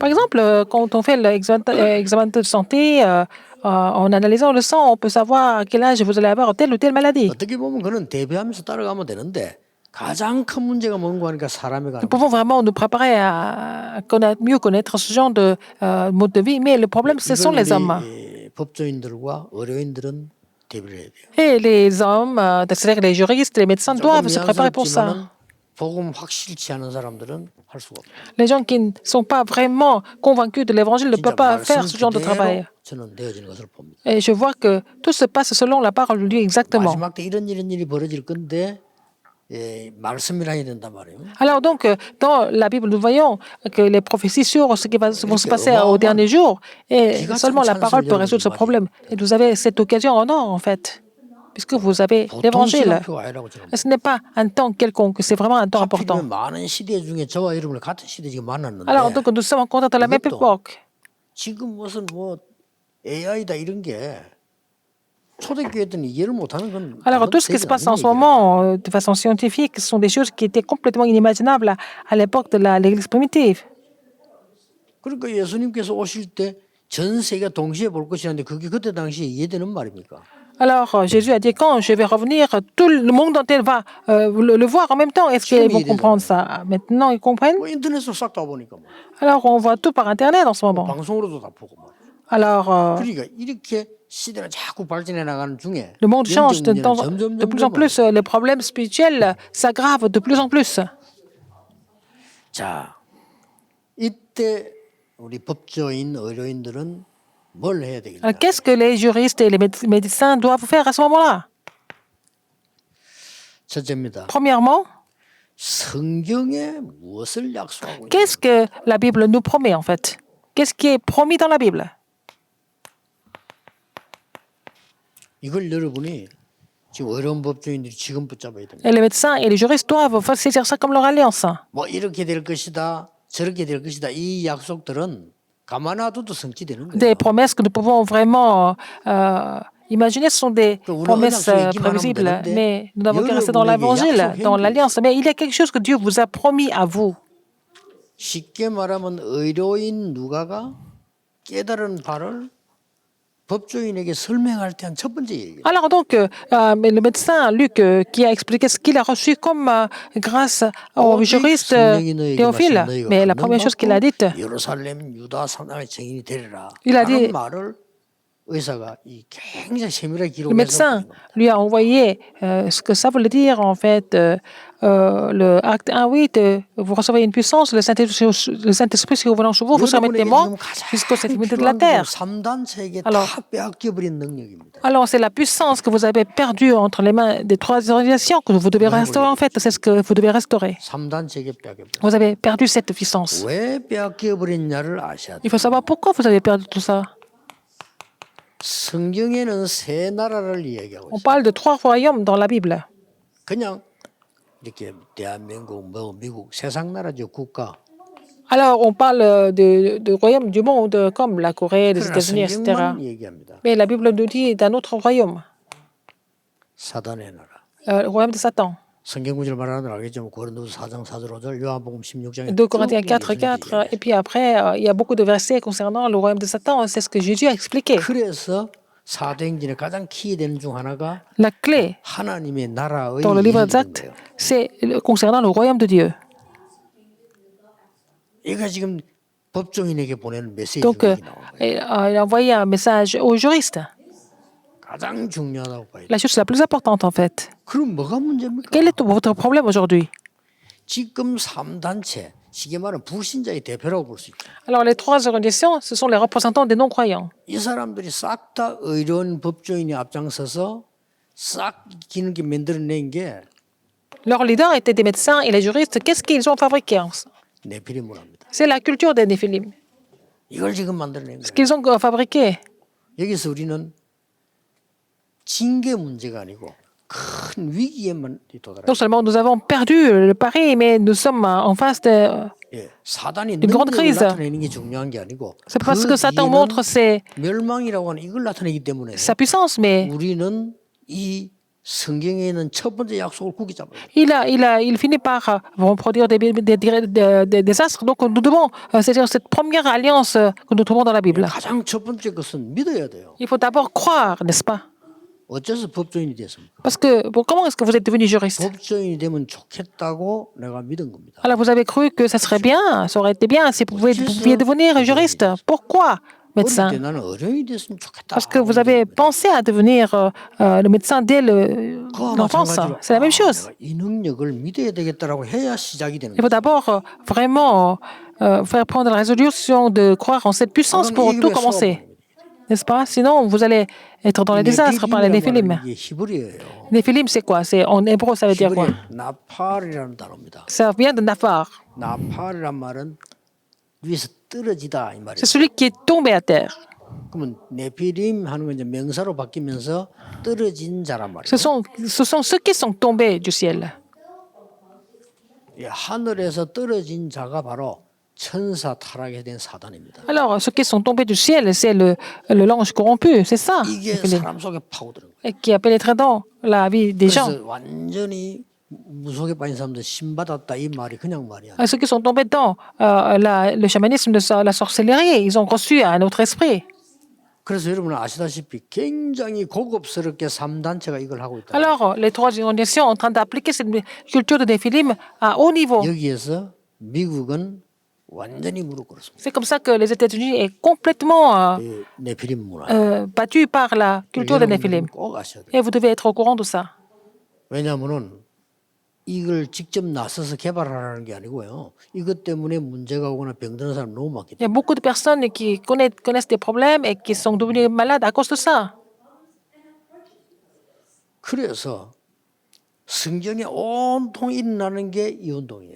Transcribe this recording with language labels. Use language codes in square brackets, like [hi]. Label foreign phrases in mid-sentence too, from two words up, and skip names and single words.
[fr] Par exemple, quand on fait l'examen de santé, en analysant le sang, on peut savoir à quel âge vous allez avoir telle ou telle maladie. [ko] 어떻게 보면 그는 대비하면서 따라가면 되는데 가장 큰 문제가 뭔가 하니까 사람에 가는. [fr] Nous pouvons vraiment nous préparer à mieux connaître ce genre de mode de vie, mais le problème, ce sont les hommes. [ko] 법조인들과 의료인들은 대비를 해야 돼요. [fr] Et les hommes, c'est-à-dire les juristes, les médecins doivent se préparer pour ça. [ko] 복음 확실치 않은 사람들은 할 수가 없어요. [fr] Les gens qui ne sont pas vraiment convaincus de l'évangile ne peuvent pas faire ce genre de travail. [ko] 저는 되어지는 것을 봅니다. [fr] Et je vois que tout se passe selon la parole de Dieu exactement. [ko] 마지막 때 이런 일이 벌어질 건데 말씀이라 해야 된단 말이에요. [fr] Alors donc, dans la Bible, nous voyons que les prophéties sur ce qui va se passer au dernier jour, et seulement la parole peut résoudre ce problème. Et vous avez cette occasion en or, en fait, puisque vous avez l'évangile. Ce n'est pas un temps quelconque, c'est vraiment un temps important. [ko] 많은 시대 중에 저와 여러분을 같은 시대에 지금 만났는데. [fr] Alors donc, nous sommes en contact à la même époque. [ko] 지금 무슨 뭐 AI다 이런 게 초대교회들은 이해를 못하는 건. [fr] Alors tout ce qui se passe en ce moment de façon scientifique, ce sont des choses qui étaient complètement inimaginables à l'époque de l'Église primitive. [ko] 그러니까 예수님께서 오실 때 전 세계가 동시에 볼 것이라는데 그게 그때 당시에 이해되는 말입니까? [fr] Alors Jésus a dit quand je vais revenir, tout le monde entier va le voir en même temps. Est-ce qu'ils vont comprendre ça? Maintenant ils comprennent. [ko] 뭐 인터넷으로 싹 다 보니까. [fr] Alors on voit tout par internet en ce moment. [ko] 방송으로도 다 보고. [fr] Alors [ko] 그러니까 이렇게 시대는 자꾸 발전해 나가는 중에 [fr] le monde change de plus en plus, les problèmes spirituels s'aggravent de plus en plus. [ko] 자, 이때 우리 법조인, 의료인들은 뭘 해야 되겠냐? [fr] Alors, qu'est-ce que les juristes et les médecins doivent faire à ce moment-là? [ko] 첫째입니다. [fr] Premièrement, [ko] 성경에 무엇을 약속하고 있냐? [fr] qu'est-ce que la Bible nous promet en fait? Qu'est-ce qui est promis dans la Bible? [ko] 이걸 여러분이 지금 어려운 법조인들이 지금 붙잡아야 됩니다. [fr] Et les médecins et les juristes doivent saisir ça comme leur alliance. [ko] 뭐 이렇게 될 것이다, 저렇게 될 것이다. 이 약속들은 가만 놔둬도 성취되는 [fr] Des [ko] 거예요. [fr] promesses que nous pouvons vraiment Imaginez, ce sont des [ko] 그 우리는 [fr] promesses [ko] 언약 속에 얘기만 하면 [fr] prévisibles, [ko] 되는데 [fr] mais nous n'avons qu'à rester dans [ko] 여러분에게 [fr] l'évangile, [ko] 약속한 [fr] dans [ko] 게 [fr] l'alliance. Mais il y a quelque chose que Dieu vous a promis à vous. [ko] 쉽게 말하면 의료인 누가가 깨달은 바를 법조인에게 설명할 때 한 첫 번째 얘기예요. [fr] Alors donc, mais le médecin Luc qui a expliqué ce qu'il a reçu comme grâce au [ko] 오직 [fr] juriste [ko] 성령이 너에게 [fr] Théophile, [ko] 마시면 너희가 [fr] mais la première chose qu'il a dite, [ko] 감동받고 예루살렘 유다 사방의 증인이 되리라 [fr] il a [ko] 하는 [fr] dit, [ko] 말을 의사가 이 굉장히 세밀하게 [fr] le [ko] 기록해서 [fr] médecin [ko] 보낸 겁니다. [fr] lui a envoyé ce que ça voulait dire en fait, le acte 1:8, vous recevez une puissance, le Saint-Esprit si vous venez sur vous, vous serez mes [ko] 여러분에게 [fr] témoins [ko] 지금 [fr] jusqu'aux [ko] 가장 [fr] extrémités de la [ko] 필요한 게 [fr] terre. [ko] 3단체에게 [fr] Alors, [ko] 다 빼앗겨버린 능력입니다. [fr] Alors, c'est la puissance que vous avez perdue entre les mains des trois organisations que vous devez restaurer en fait. C'est ce que vous devez restaurer. [ko] 3단체에게 빼앗겨버린 [fr] Vous avez perdu cette puissance. [ko] 왜 빼앗겨버렸냐를 아셔야 돼요. [fr] Il faut savoir pourquoi vous avez perdu tout ça. [ko] 성경에는 세 나라를 이야기하고 [fr] On [ko] 있어요. [fr] parle de trois royaumes dans la Bible. [ko] 그냥 이렇게 대한민국, 뭐 미국, 세상 나라죠 국가. [fr] Alors, on parle de royaumes du monde comme la Corée, les [ko] 그러나 [fr] États-Unis, etc. [ko] 성경만 얘기합니다. [fr] Mais la Bible nous dit d'un autre royaume, [ko] 사단의 나라. [fr] le royaume de Satan. [ko] 성경 구절 말하는 걸 알겠지만 고린도서 4장 4절 5절 요한복음 16장에 [fr] 2 Corinthiens 4, 4. Et puis après, il y a beaucoup de versets concernant le royaume de Satan. C'est ce que Jésus a expliqué. [ko] 그래서 사도행전의 가장 키되는 중 하나가 [fr] La clé [ko] 하나님의 나라의 [fr] dans le livre des [ko] 얘기인 [fr] Actes, [ko] 거예요. [fr] c'est concernant le royaume de Dieu. [ko] 이가 지금 법정인에게 보내는 메시지 [fr] Donc, [ko] 중에 나온 거예요. [fr] il a envoyé un message aux juristes. [ko] 가장 중요하다고 봐요. [fr] La chose la plus importante, en fait. [ko] 그럼 뭐가 문제입니까? [fr] Quel est votre problème aujourd'hui? [ko] 지금 3단체, 쉽게 말하면 불신자의 대표라고 볼 수 있죠. [fr] Alors, les trois organisations, ce sont les représentants des non-croyants. [ko] 이 사람들이 싹 다 의료인 법조인이 앞장서서 싹 기능게 만들어낸 게 [fr] Leurs leaders étaient des médecins et les juristes. Qu'est-ce qu'ils ont fabriqué? [ko] 네피림 문화입니다. [fr] C'est la culture des Néphilim. [ko] 이걸 지금 만들어낸 [fr] Ce [ko] 거예요. [fr] qu'ils ont fabriqué. [ko] 여기서 우리는 징계 문제가 아니고 큰 위기에만 도달해요. [fr] Non seulement nous avons perdu le pari, mais nous sommes en face de... [ko] 예, 사단이 [fr] Une grande [ko] 능력을 [fr] crise. [ko] 나타내는 게 중요한 게 아니고 [fr] C'est parce [ko] 그 [fr] que Satan [ko] 뒤에는 [fr] montre [ko] 멸망이라고 하는 이걸 나타내기 때문에 [fr] sa puissance, mais [ko] 우리는 이 성경에 있는 첫 번째 약속을 굳게 잡아야 돼요. [fr] il finit par vont produire des désastres. Donc nous devons saisir cette première alliance que nous trouvons dans la Bible. [ko] 가장 첫 번째 것은 믿어야 돼요. [fr] Il faut d'abord croire, n'est-ce pas? [ko] 어째서 법조인이 됐습니까? [fr] Parce que comment est-ce que vous êtes devenu juriste? [ko] 법조인이 되면 좋겠다고 내가 믿은 겁니다. [fr] Alors vous avez cru que ça serait bien, ça aurait été bien si vous pouviez devenir juriste. Pourquoi [ko] 어릴 [fr] médecin? [ko] 때 나는 의료인이 됐으면 좋겠다. [fr] Parce que vous avez pensé à devenir le médecin dès [ko] 그와 [fr] l'enfance. [ko] 마찬가지로 [fr] C'est la même chose. [ko] 내가 이 능력을 믿어야 되겠다라고 해야 시작이 되는 [fr] Il faut [ko] 거예요. [fr] d'abord vraiment faire prendre la résolution de croire en cette puissance pour tout commencer. N'est-ce pas? Sinon, vous allez être dans les désastres par les Néphilim. [ko] 이게 히브리어예요. [fr] Néphilim, c'est quoi? C'est en hébreu, ça veut dire quoi? [ko] 히브리어 나팔이라는 단어입니다. [fr] Ça vient de Nafar. [ko] 나팔이란 말은 위에서 떨어지다 이 말이에요. [fr] C'est celui qui est tombé à terre. [ko] 그러면 네피림 하는 건 이제 명사로 바뀌면서 떨어진 자란 말이에요. [fr] Ce sont ceux qui sont tombés du ciel. [ko] 예, 하늘에서 떨어진 자가 바로 천사 타락에 된 사단입니다. [fr] Alors, ceux qui sont tombés du ciel, c'est l'ange corrompu, c'est ça, [ko] 이게 [fr] Néphilim, [ko] 사람 속에 파고드는 거예요. [fr] et qui a pénétré dans la vie des gens. [ko] 그래서 완전히 무속에 빠진 사람들 신 받았다 이 말이 그냥 말이 아니에요. [fr] Ceux qui sont tombés dans le chamanisme de la sorcellerie, ils ont reçu un autre esprit. [ko] 그래서 여러분은 아시다시피 굉장히 고급스럽게 3단체가 이걸 하고 있다. [fr] Alors, les trois organisations sont en train d'appliquer cette culture de Néphilim à haut niveau. [ko] 여기에서 미국은 완전히 무릎 꿇었습니다. [fr] C'est comme ça que les États-Unis est complètement [ko] 이 네피림 문화. [fr] battu par la culture de Néphilim. [ko] 꼭 아셔야 돼요. [fr] Et vous devez être au courant de ça. [ko] 왜냐하면은 이걸 직접 나서서 개발하라는 게 아니고요. 이것 때문에 문제가 오거나 병드는 사람 너무 많기 [fr] Il y a [ko] 때문에. [fr] beaucoup de personnes qui connaissent des problèmes et qui sont devenues malades à cause de ça. [ko] 그래서 성경에 온통 일어나는 게 이 운동이에요.